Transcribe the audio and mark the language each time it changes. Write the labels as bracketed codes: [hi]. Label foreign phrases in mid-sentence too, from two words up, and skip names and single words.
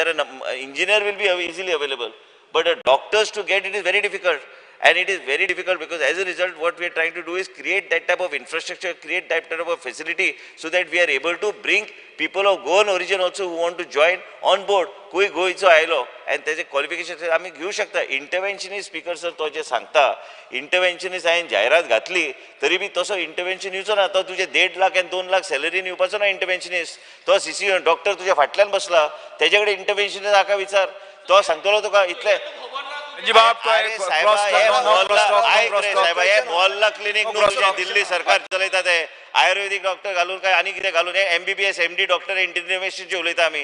[en] There are engineer will be easily available, but doctors to get it is very difficult. And it is very difficult because as a result, what we are trying to do is create that type of infrastructure, create that type of facility so that we are able to bring people of Goan origin also who want to join on board. [kok] कोई गोयचो आयलो and त्याचे क्वालिफिकेशन आम्ही घेऊ शकता. [en] interventionist speaker sir [kok] तो जे सांगता इंटरव्हेन्शनिस्ट हांवें जायरात घातली तरी बी तसो इंटरव्हेन्शन येवचो ना. तो तुजे 1.5 लाख आणि 2 लाख सॅलरीन येवपाचो ना इंटरव्हेन्शनिस्ट. तो सीसी डॉक्टर तुज्या फाटल्यान बसला त्याचे कडेन इंटरव्हेन्शनिस्ट हाका विचार. तो सांगतलो तुका इतले मोहल्ला क्लिनिक दिल्ली सरकार चलयता ते आयुर्वेदिक डॉक्टर घालून काय आणि कितें घालून MBBS MD डॉक्टर इंटरव्हेन्शनचे उलयता आमी.